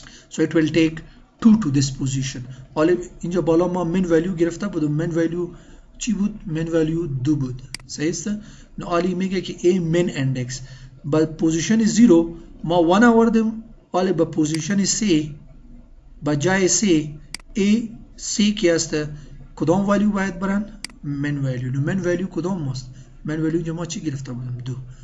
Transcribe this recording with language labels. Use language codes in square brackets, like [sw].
[en] So it will take 2 to this position. [fa] آلی اینجا بالا ما min value گرفته بودم. min value چی بود؟ min value 2 بود. صحیح است. نو آلی میگه که A min index با پوزیشن 0 ما 1 آوردیم. آلی با پوزیشن 3 با جای 3 A 3 کی است؟ کدام value باید برن؟ min value. نو min value کدام است؟ min value اینجا ما چی گرفته بودم؟ 2.